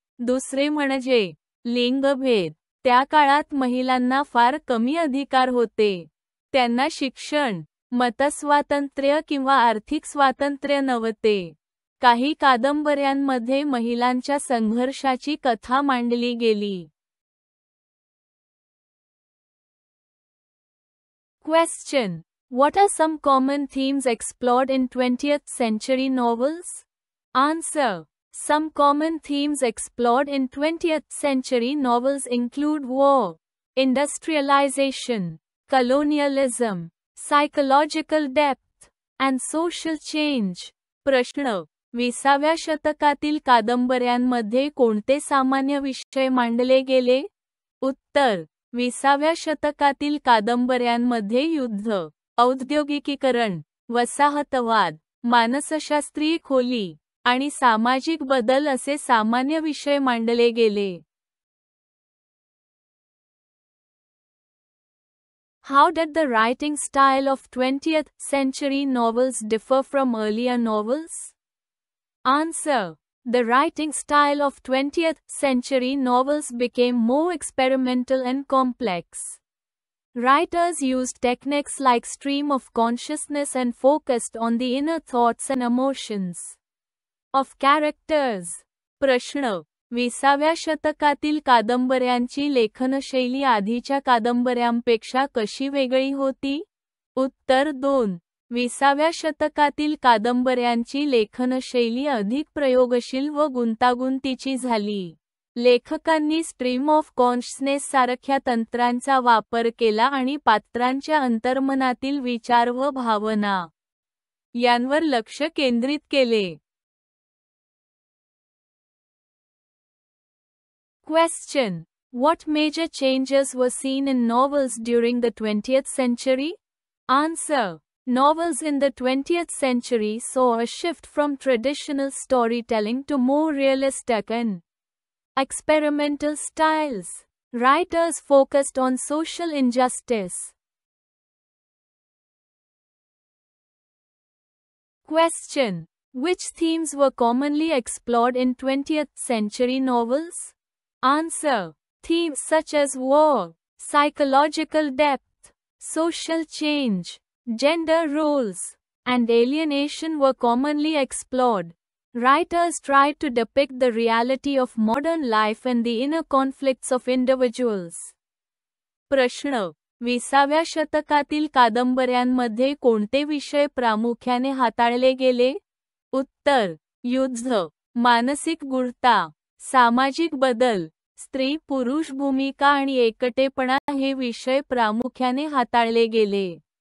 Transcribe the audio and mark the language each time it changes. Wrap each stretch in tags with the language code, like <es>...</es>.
<mr>दुसरे म्हणजे लिंगभेद. त्या काळात महिलांना फार कमी अधिकार होते. त्यांना शिक्षण, मतस्वातंत्र्य किंवा आर्थिक स्वातंत्र्य नव्हते. काही कादंबऱ्यांमध्ये महिलांच्या संघर्षाची कथा मांडली गेली.</mr> <en>Question: What are some common themes explored in 20th century novels? Answer: Some common themes explored in 20th century novels include war, industrialization, colonialism, psychological depth, and social change.</en> <mr>प्रश्न: 20व्या शतकातील कादंबऱ्यांमध्ये कोणते सामान्य विषय मांडले गेले? उत्तर: 20व्या शतकातील कादंबऱ्यांमध्ये युद्ध, औद्योगिकीकरण, वसाहतवाद, मानसशास्त्रीय खोली, आणि सामाजिक बदल असे सामान्य विषय मांडले गेले.</mr> <en>How did the writing style of 20th century novels differ from earlier novels? Answer: The writing style of 20th century novels became more experimental and complex. Writers used techniques like stream of consciousness and focused on the inner thoughts and emotions of characters.</en> <mr>प्रश्न: 20व्या शतकातील कादंबऱ्यांची लेखनशैली आधीच्या कादंबऱ्यांपेक्षा कशी वेगळी होती? उत्तर: 2. 20व्या शतकातील कादंबऱ्यांची लेखनशैली अधिक प्रयोगशील व गुंतागुंतीची झाली. लेखकांनी स्ट्रीम ऑफ कॉन्शसनेस सारख्या तंत्रांचा वापर केला आणि पात्रांच्या अंतर्मनातील विचार व भावना यांवर लक्ष केंद्रित केले.</mr> <en>Question: What major changes were seen in novels during the 20th century? Answer: Novels in the 20th century saw a shift from traditional storytelling to more realistic and experimental styles. Writers focused on social injustice. Question: Which themes were commonly explored in 20th century novels? Answer: Themes such as war, psychological depth, social change, gender roles, and alienation were commonly explored. Writers tried to depict the reality of modern life and the inner conflicts of individuals.</en> <mr>प्रश्न: 20व्या शतकातील कादंबऱ्यांमध्ये कोणते विषय प्रामुख्याने हाताळले गेले? उत्तर: युद्ध, मानसिक गूढता, सामाजिक बदल, स्त्री-पुरुष भूमिका आणि एकटेपणा हे विषय प्रामुख्याने हाताळले गेले.</mr>